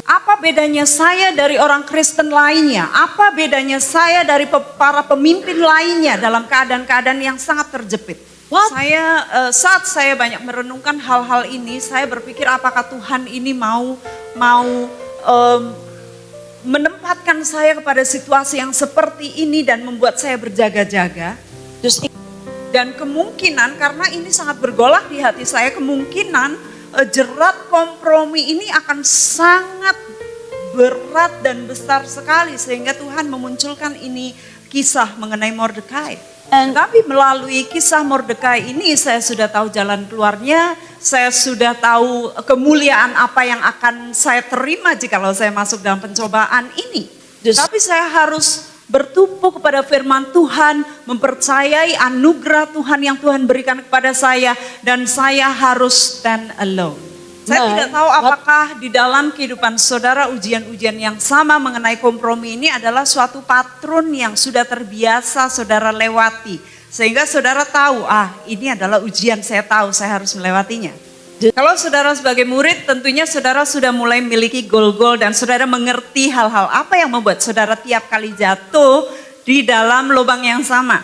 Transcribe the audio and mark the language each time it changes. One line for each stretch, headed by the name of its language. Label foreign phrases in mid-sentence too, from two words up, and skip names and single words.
Indonesian: Apa bedanya saya dari orang Kristen lainnya? Apa bedanya saya dari para pemimpin lainnya dalam keadaan-keadaan yang sangat terjepit? What? Saat saya banyak merenungkan hal-hal ini, saya berpikir apakah Tuhan ini mau menempatkan saya kepada situasi yang seperti ini dan membuat saya berjaga-jaga. dus ik, Dan kemungkinan, karena ini sangat bergolak di hati saya, kemungkinan jerat kompromi ini akan sangat berat dan besar sekali. Sehingga Tuhan memunculkan ini kisah mengenai Mordekai. Tapi melalui kisah Mordekai ini saya sudah tahu jalan keluarnya. Saya sudah tahu kemuliaan apa yang akan saya terima jikalau saya masuk dalam pencobaan ini. Tapi saya harus bertumpu kepada firman Tuhan, mempercayai anugerah Tuhan yang Tuhan berikan kepada saya, dan saya harus
English: stand alone.
Indonesian: Saya tidak tahu apakah di dalam kehidupan saudara ujian-ujian yang sama mengenai kompromi ini adalah suatu patron yang sudah terbiasa saudara lewati. Sehingga saudara tahu, ini adalah ujian, saya tahu saya harus melewatinya. Kalau saudara sebagai murid, tentunya saudara sudah mulai memiliki goal-goal dan saudara mengerti hal-hal apa yang membuat saudara tiap kali jatuh di dalam lubang yang sama.